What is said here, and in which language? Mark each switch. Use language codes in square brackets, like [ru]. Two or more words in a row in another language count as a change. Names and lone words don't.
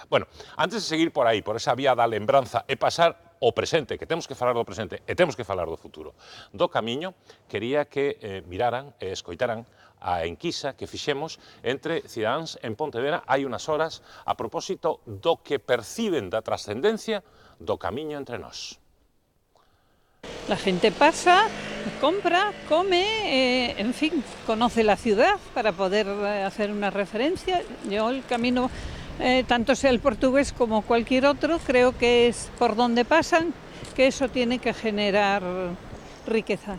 [gl] Bueno, antes de seguir por aí, por esa vía da lembranza e pasar o presente, que temos que falar do presente e temos que falar do futuro do camiño, quería que miraran e escoitaran a enquisa que fixemos entre cidadáns en Pontevedra hai unas horas a propósito do que perciben da trascendencia do camiño entre nós. [es] La gente pasa, compra, come, en fin, conoce la ciudad para poder hacer una referencia. Yo el camino, tanto sea el portugués como cualquier otro, creo que es por donde pasan, que eso tiene que generar riqueza.